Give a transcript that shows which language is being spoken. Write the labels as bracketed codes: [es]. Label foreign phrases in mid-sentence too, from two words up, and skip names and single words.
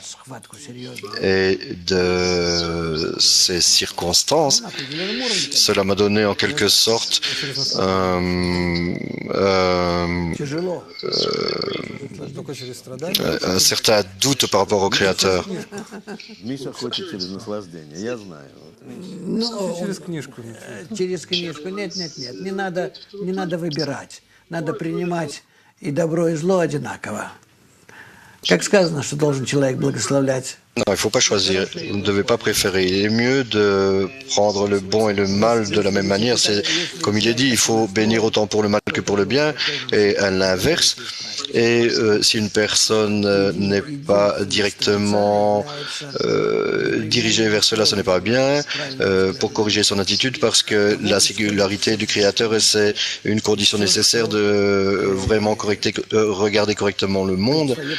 [fr] Et de ces circonstances, cela m'a donné en quelque sorte un certain doute par rapport au Créateur. [ru] Миша хочет через наслаждение, я знаю. Через книжку. Через книжку. Нет. Не надо выбирать. Надо принимать и добро, и зло одинаково. Как сказано, что должен человек благословлять? [fr] Non, il ne faut pas choisir. Vous ne devez pas préférer. Il est mieux de prendre le bon et le mal de la même manière. C'est, comme il est dit, il faut bénir autant pour le mal que pour le bien, et à l'inverse. Et si une personne n'est pas directement dirigée vers cela, ce n'est pas bien pour corriger son attitude, parce que la singularité du Créateur, c'est une condition nécessaire de vraiment regarder correctement le monde.